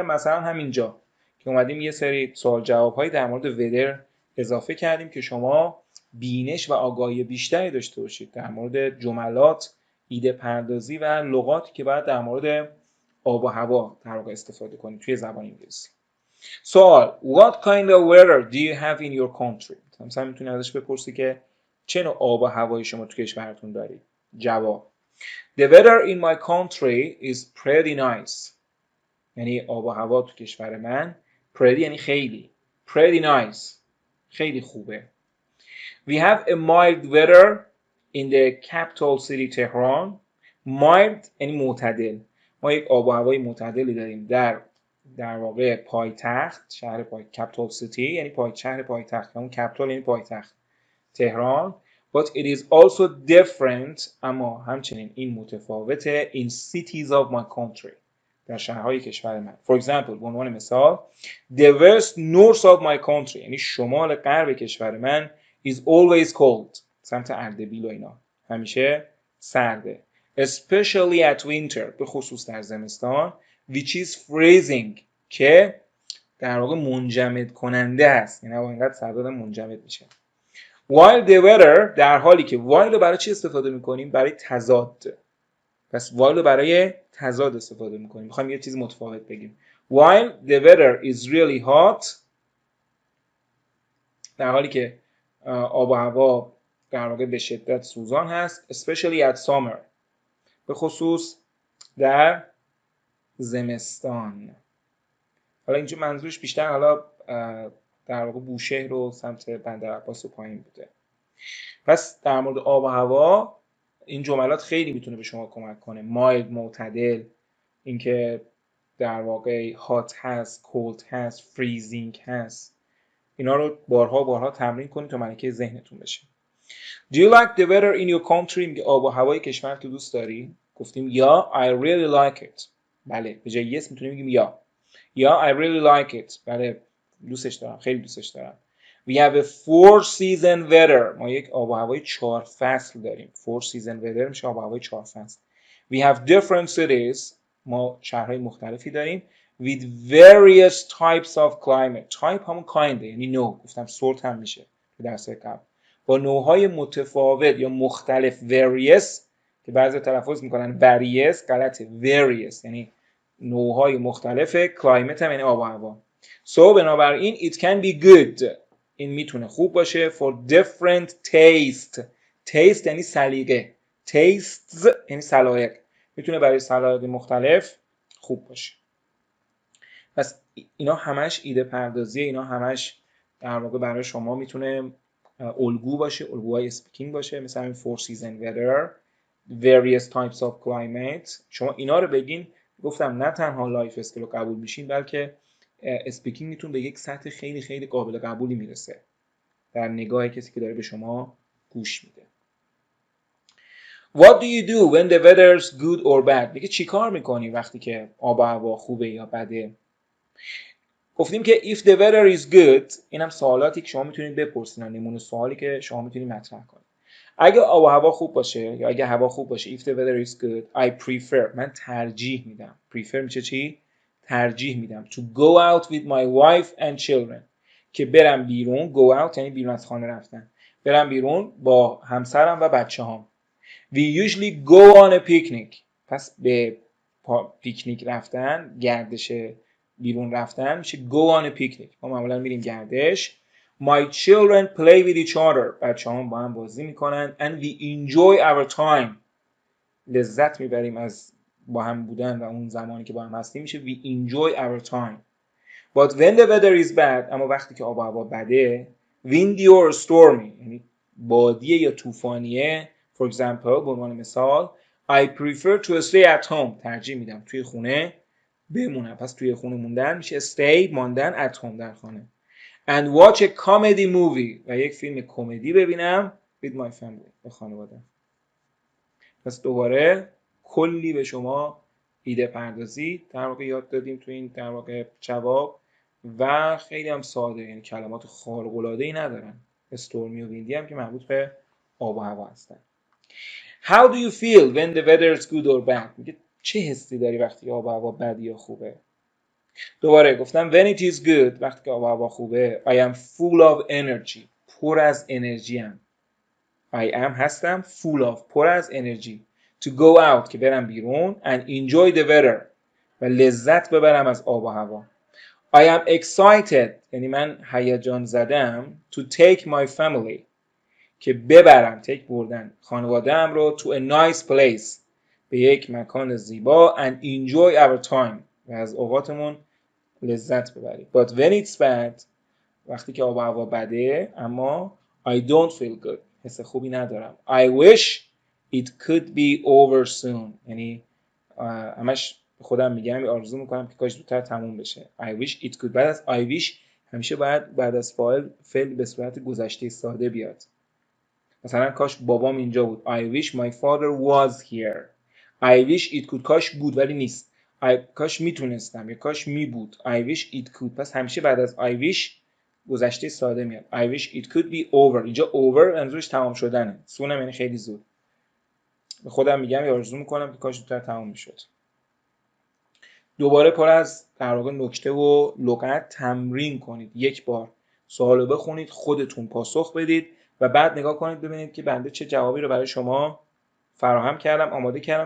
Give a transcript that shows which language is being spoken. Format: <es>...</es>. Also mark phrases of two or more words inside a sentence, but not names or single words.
<fa>مثلا همینجا که اومدیم یه سری سوال جواب‌هایی در مورد weather اضافه کردیم که شما بینش و آگاهی بیشتری داشته باشید در مورد جملات، ایده پردازی و لغاتی که باید در مورد آب و هوا در واقع استفاده کنید توی زبان انگلیسی. سوال:</fa> <en>What kind of weather do you have in your country؟</en> <fa>مثلا میتونی ازش بپرسی که چه نوع آب و هوایی شما تو کشورتون دارید. جواب:</fa> <en>The weather in my country is pretty nice.</en> <fa>یعنی آب و هوا تو کشور من pretty یعنی خیلی،</fa> <en>pretty nice</en> <fa>خیلی خوبه.</fa> <en>We have a mild weather in the capital city Tehran.</en> <fa>mild یعنی معتدل. ما یک آب و هوای معتدلی داریم در واقع پایتخت شهر</fa> <en>capital city</en> <fa>یعنی شهر پایتخت، همون capital یعنی پایتخت تهران.</fa> <en>But it is also different</en> <fa>اما همچنین این متفاوته</fa> <en>in cities of my country</en> <fa>در شهرهای کشور من.</fa> <en>For example</en> <fa>به عنوان مثال</fa> <en>the west north of my country</en> <fa>یعنی شمال غرب کشور من</fa> <en>is always cold</en> <fa>سمت اردبیل و اینا همیشه سرده.</fa> <en>Especially at winter</en> <fa>به خصوص در زمستان</fa> <en>which is freezing</en> <fa>که در واقع منجمد کننده است، یعنی اینقدر سرد منجمد میشه.</fa> <en>While the weather</en> <fa>در حالی که while رو برای چی استفاده میکنیم؟ برای تضاد. پس while رو برای تضاد استفاده میکنیم، میخوایم یه چیز متفاوت بگیم.</fa> <en>While the weather is really hot</en> <fa>در حالی که آب و هوا در واقع به شدت سوزان هست.</fa> <en>Especially at summer</en> <fa>به خصوص در زمستان. حالا اینجا منظورش بیشتر حالا در واقع بوشهر رو سمت بندرعباس و پایین بوده. پس در مورد آب و هوا این جملات خیلی میتونه به شما کمک کنه. مایلد معتدل، اینکه در واقع هات هست، کولد هست، فریزینگ هست، اینا رو بارها تمرین کنید تا ملکه ذهنتون بشه.</fa> <en>Do you like the weather in your country؟</en> <fa>میگه آب و هوای کشور تو دوست داری؟ گفتیم یا</fa> <en>I really like it.</en> <fa>بله به جای yes میتونیم بگیم یا</fa> <en>I really like it.</en> <fa>بله دوستش دارم، خیلی دوستش دارم.</fa> <en>We have a 4 season weather.</en> <fa>ما یک آب و هوای 4 فصل داریم.</fa> <en>4 season weather</en> <fa>میشه آب و هوای 4 فصل.</fa> <en>We have different cities.</en> <fa>ما شهرهای مختلفی داریم.</fa> <en>With various types of climate.</en> <fa>Type همون kind یعنی نوع. گفتم sort هم میشه تو درس قبل. با نوعهای متفاوت یا مختلف various که بعضی تلفظ میکنن various غلطه various یعنی نوعهای مختلف climate هم یعنی آب و هوا. So بنابراین</fa> <en>it can be good</en> <fa>این میتونه خوب باشه</fa> <en>for different taste</en> <fa>یعنی سلیقه tastes یعنی سلایق میتونه برای سلایق مختلف خوب باشه. پس اینا همش ایده پردازیه، اینا همش در واقع برای شما میتونه الگو باشه، الگوهای اسپیکینگ باشه، مثلا این</fa> <en>4 season weather various types of climate.</en> <fa>شما اینا رو بگین، گفتم نه تنها</fa> <en>life skill</en> <fa>رو قبول میشین بلکه اسپیکینگتون به یک سطح خیلی خیلی قابل قبولی میرسه در نگاه کسی که داره به شما گوش میده.</fa> <en>What do you do when the weather's good or bad؟</en> <fa>میگه چی کار میکنی وقتی که آب و هوا خوبه یا بده؟ گفتیم که</fa> <en>if the weather is good،</en> <fa>اینم سوالاتی که شما میتونید بپرسین، نمونه سوالی که شما میتونید مطرح کنید. اگه آب و هوا خوب باشه یا اگه هوا خوب باشه</fa> <en>if the weather is good I prefer،</en> <fa>من ترجیح میدم.</fa> <en>prefer</en> <fa>میشه چی؟ ترجیح میدم</fa> <en>to go out with my wife and children،</en> <fa>که برم بیرون.</fa> <en>go out</en> <fa>یعنی بیرون از خانه رفتن، برم بیرون با همسرم و بچه‌هام.</fa> <en>we usually go on a picnic،</en> <fa>پس به پیکنیک رفتن، گردش بیرون رفتن میشه</fa> <en>go on a picnic.</en> <fa>ما معمولا میریم گردش.</fa> <en>My children play with each other،</en> <fa>بچه‌هام با هم بازی میکنن.</fa> <en>And we enjoy our time،</en> <fa>لذت میبریم از با هم بودن و اون زمانی که با هم هستیم میشه</fa> <en>we enjoy our time. But when the weather is bad،</en> <fa>اما وقتی که آب و هوا بده،</fa> <en>windy or stormy</en> <fa>یعنی بادیه یا طوفانیه،</fa> <en>for example</en> <fa>به عنوان مثال</fa> <en>I prefer to stay at home،</en> <fa>ترجیح میدم توی خونه بمونم. پس توی خونه موندن میشه stay، ماندن،</fa> <en>at home</en> <fa>در خانه.</fa> <en>And watch a comedy movie،</en> <fa>و یک فیلم کمدی ببینم</fa> <en>with my family،</en> <fa>با خانواده. پس دوباره کلی به شما ایده پردازی در واقع یاد دادیم تو این در واقع جواب و خیلی هم ساده، یعنی کلمات خارق العاده‌ای ندارن. استورمی و ویندی هم که مربوط به آب و هوا هستن.</fa> <en>How do you feel when the weather is good or bad؟</en> <fa>میگه چه حسی داری وقتی آب و هوا بد یا خوبه؟ دوباره گفتم</fa> <en>when it is good،</en> <fa>وقتی که آب و هوا خوبه</fa> <en>I am full of energy،</en> <fa>پر از انرژی ام.</fa> <en>I am هستم full of،</en> <fa>پر از انرژی.</fa> <en>To go out</en> <fa>که برم بیرون.</fa> <en>And enjoy the weather،</en> <fa>و لذت ببرم از آب و هوا.</fa> <en>I am excited</en> <fa>یعنی من هیجان زدم</fa> <en>to take my family</en> <fa>که ببرم take بردن خانواده‌ام رو</fa> <en>to a nice place</en> <fa>به یک مکان زیبا.</fa> <en>And enjoy our time</en> <fa>و از اوقاتمون لذت ببریم.</fa> <en>But when it's bad،</en> <fa>وقتی که آب و هوا بده اما</fa> <en>I don't feel good،</en> <fa>حس خوبی ندارم.</fa> <en>I wish it could be over soon،</en> <fa>یعنی همش خودم میگم آرزو میکنم که کاش زودتر تموم بشه.</fa> <en>I wish it could،</en> <fa>بعد از</fa> <en>I wish</en> <fa>همیشه باید بعد از فعل به صورت گذشته ساده بیاد. مثلا کاش بابام اینجا بود.</fa> <en>I wish my father was here. I wish it could،</en> <fa>کاش بود ولی نیست. کاش میتونستم یا کاش می بود.</fa> <en>I wish it could،</en> <fa>پس همیشه بعد از</fa> <en>I wish</en> <fa>گذشته ساده میاد.</fa> <en>I wish it could be over،</en> <fa>اینجا over منظورش تمام شدنه. سونم یعنی خیلی زود. به خودم میگم یا آرزو میکنم که کاش زودتر تمام میشد. دوباره پر از در واقع نکته و لغت تمرین کنید. یک بار سوالو بخونید، خودتون پاسخ بدید و بعد نگاه کنید ببینید که بنده چه جوابی رو برای شما فراهم کردم، آماده کردم.</fa>